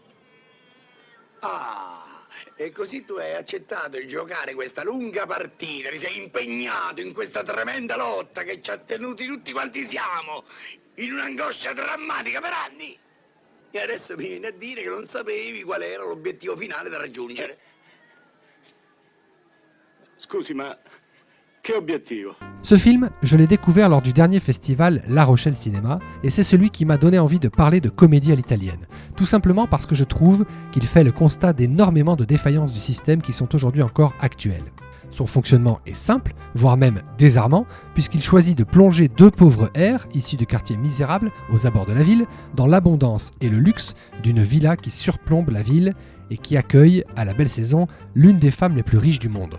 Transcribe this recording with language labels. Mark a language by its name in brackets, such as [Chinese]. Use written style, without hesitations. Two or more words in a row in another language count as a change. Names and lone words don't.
[Italian] Ah, e così tu hai accettato di giocare questa lunga partita, ti sei impegnato in questa tremenda lotta che ci ha tenuti tutti quanti siamo, in un'angoscia drammatica per anni. E adesso mi vieni a dire che non sapevi qual era l'obiettivo finale da raggiungere. Scusi, ma che obiettivo? [French] Ce film, je l'ai découvert lors du dernier festival La Rochelle Cinéma, et c'est celui qui m'a donné envie de parler de comédie à l'italienne. Tout simplement parce que je trouve qu'il fait le constat d'énormément de défaillances du système qui sont aujourd'hui encore actuelles. Son fonctionnement est simple, voire même désarmant, puisqu'il choisit de plonger deux pauvres hères, issus de quartiers misérables, aux abords de la ville, dans l'abondance et le luxe d'une villa qui surplombe la ville et qui accueille, à la belle saison, l'une des femmes les plus riches du monde.